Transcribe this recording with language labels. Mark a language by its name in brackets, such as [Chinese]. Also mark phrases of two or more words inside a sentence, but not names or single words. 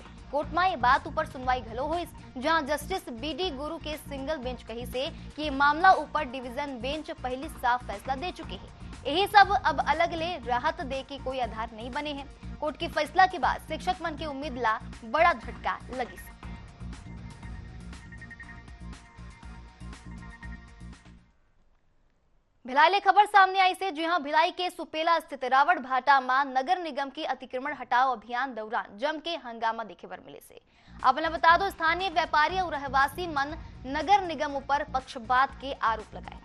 [Chhattisgarhi] कोर्ट में ये बात ऊपर सुनवाई घलो हुई, जहां जस्टिस बीडी गुरु के सिंगल बेंच कही से कि ये मामला ऊपर डिवीजन बेंच पहले साफ फैसला दे चुके हैं। यही सब अब अलग ले राहत दे के कोई आधार नहीं बने हैं। कोर्ट के फैसला के बाद शिक्षक मन की उम्मीद ला बड़ा झटका लगी। भिलाई ले खबर सामने आई से। जी हां, भिलाई के सुपेला स्थित रावण भाटा में नगर निगम की अतिक्रमण हटाओ अभियान दौरान जम के हंगामा देखे बर मिले से। आपने बता दो स्थानीय व्यापारी और रहवासी मन नगर निगम ऊपर पक्षपात के आरोप लगाए।